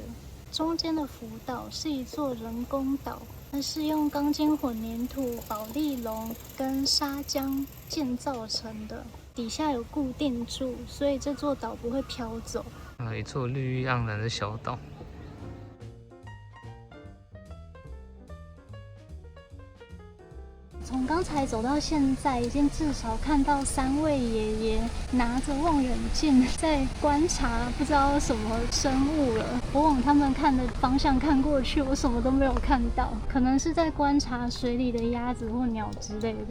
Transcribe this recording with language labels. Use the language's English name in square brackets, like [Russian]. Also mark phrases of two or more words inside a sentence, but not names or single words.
[Chinese] 中間的浮島是一座人工島，它是用鋼筋混凝土、保麗龍跟砂漿建造成的，底下有固定住，所以這座島不會飄走。一座綠意盎然的小島。從剛才走到現在，已經至少看到3位爺爺拿着望遠鏡在觀察不知道什麼生物了。我往他們看的方向看過去，我什麼都沒有看到，可能是在觀察水裡的鴨子或鳥之類的。